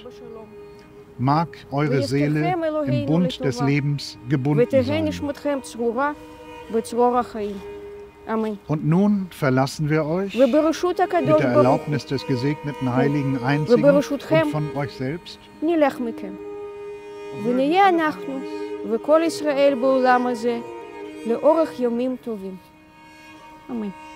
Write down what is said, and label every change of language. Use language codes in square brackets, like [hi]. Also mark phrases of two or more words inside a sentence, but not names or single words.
[de] Mag eure Seele im Bund des Lebens gebunden sein. Und nun verlassen wir euch mit der Erlaubnis des gesegneten Heiligen Einzigen und von euch selbst. [he] ונהיה אנחנו וכל ישראל בעולם הזה לאורך ימים טובים. אמן.